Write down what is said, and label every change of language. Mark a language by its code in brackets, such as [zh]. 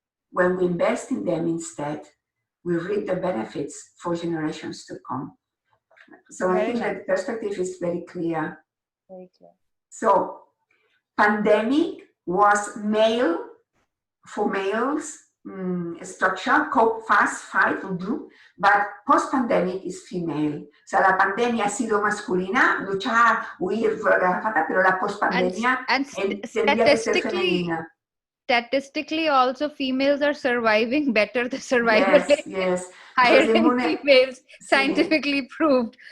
[en] When we invest in them instead, we reap the benefits for generations to come. So I think that perspective is very clear. Very clear. So, pandemic was male, for males, structure, cope, fast, fight, do, but post-pandemic is female. [es] O sea, la pandemia ha sido masculina, luchar, huir, pero la post-pandemia tendría que ser femenina. [en] Statistically, also females are surviving better. The survival rate is higher in females, scientifically proved.